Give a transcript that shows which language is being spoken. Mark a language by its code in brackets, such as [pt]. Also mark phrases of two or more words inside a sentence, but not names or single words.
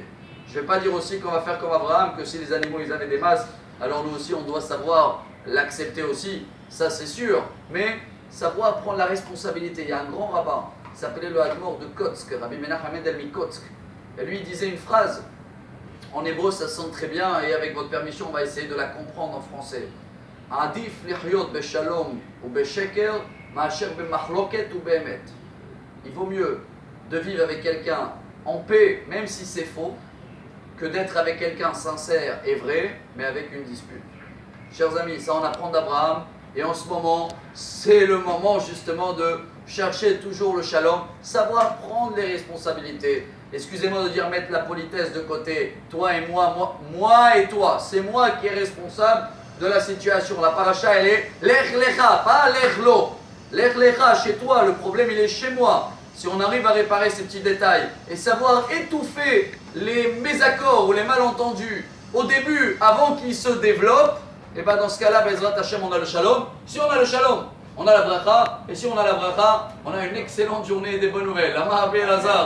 [fr] Je ne vais pas dire aussi qu'on va faire comme Abraham, que si les animaux ils avaient des masques, alors nous aussi on doit savoir l'accepter aussi. Ça c'est sûr, mais savoir prendre la responsabilité. Il y a un grand rabbin, il s'appelait le Hadmor de Kotsk, Rabbi Menachem Mendel Mikotsk. Et lui il disait une phrase, en hébreu ça sonne très bien, et avec votre permission on va essayer de la comprendre en français. [he] עדיף לחיות בשלום ובשקר, מאשר במחלוקת ובאמת. [fr] Il vaut mieux de vivre avec quelqu'un en paix, même si c'est faux, que d'être avec quelqu'un sincère et vrai, mais avec une dispute. Chers amis, ça on apprend d'Abraham. Et en ce moment, c'est le moment justement de chercher toujours le shalom, savoir prendre les responsabilités. Excusez-moi de dire mettre la politesse de côté, toi et moi et toi. C'est moi qui est responsable de la situation. La paracha, elle est [he] לך לך, [fr] pas [he] לך לו. לך לך, [fr] chez toi, le problème il est chez moi. Si on arrive à réparer ces petits détails et savoir étouffer les mésaccords ou les malentendus au début, avant qu'ils se développent, et bien dans ce cas-là, [he] בעזרת השם, [fr] on a le shalom. Si on a le shalom, on a la bracha. Et si on a la bracha, on a une excellente journée et des bonnes nouvelles.